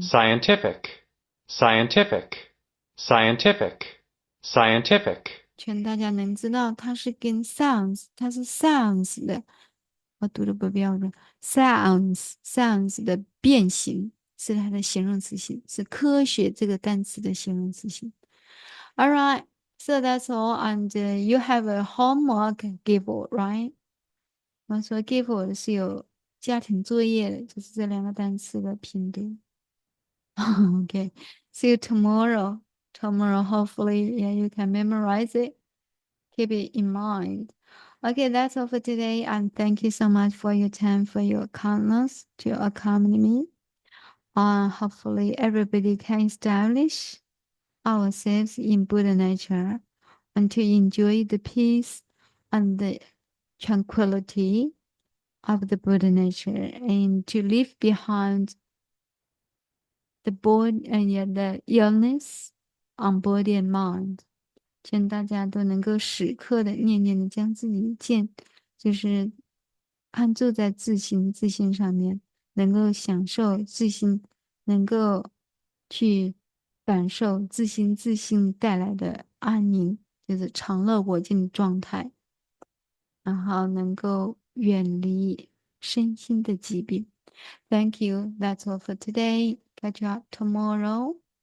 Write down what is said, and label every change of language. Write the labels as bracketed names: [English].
[English] Scientific. Scientific. Scientific. Scientific. [Chinese] 劝大家能知道它是跟 sounds， 它是 sounds 的，我读的不标准。 sounds 的变形是它的形容词性，是科学这个单词的形容词性。 [English] All right, so that's all, and you have a homework given, right? [Chinese] 我说 given 是有家庭作业的，就是这两个单词的拼读。 [English] Okay, see you tomorrow. Tomorrow, hopefully, yeah, you can memorize it. Keep it in mind. Okay, that's all for today. And thank you so much for your time, for your kindness to accompany me. Hopefully, everybody can establish ourselves in Buddha nature and to enjoy the peace and the tranquility of the Buddha nature and to leave behind the body and the illness on body and mind. [Chinese] 愿大家都能够时刻的念念的将自己就是安住在自心上面，能够享受自心，能够去感受自心带来的安宁，就是常乐我净的状态，然后能够远离身心的疾病。 [English] Thank you. That's all for today. Catch you up tomorrow.